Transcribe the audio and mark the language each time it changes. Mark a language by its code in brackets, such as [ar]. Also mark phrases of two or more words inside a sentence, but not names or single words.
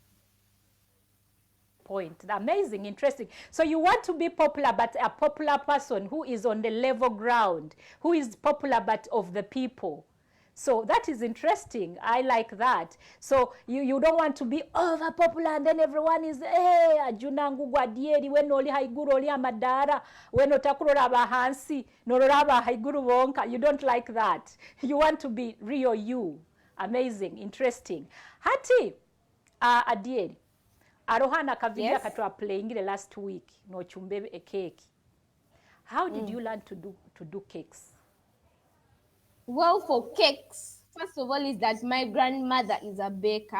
[en] Point. Amazing, interesting. So you want to be popular, but a popular person who is on the level ground, who is popular but of the people. So that is interesting. I like that. So you don't want to be over popular and then everyone is, [nyo] hey, Ajuna ngugwa dieri, weno oli haiguru oli amadara, weno takurora bahansi, norora ba haiguru wonka. [en] You don't like that. You want to be real you. Amazing, interesting. [nyo] Hati, Adieri, Arohana akavideo [en] Yes. katwa playing last week [nyo] no chumbe [en] a cake. How did you learn to do cakes? Well, for cakes, first of all, is that my grandmother is a baker.